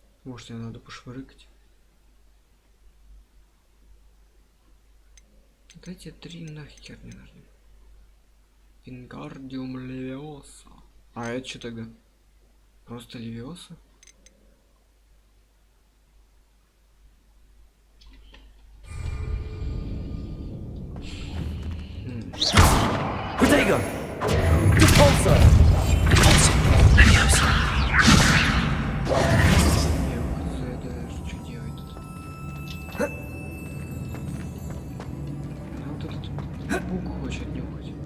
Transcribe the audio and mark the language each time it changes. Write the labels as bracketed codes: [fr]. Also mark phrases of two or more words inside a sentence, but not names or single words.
[ru] Может, мне надо пошвырыкать. Вот эти 3 нахер не нужны. [la] Wingardium Leviosa. [ru] А это что тогда? Просто левиоса? [la] Protego! Repulsor! Leviosa! [ru] Что делать тут? Она вот этот бук хочет нюхать.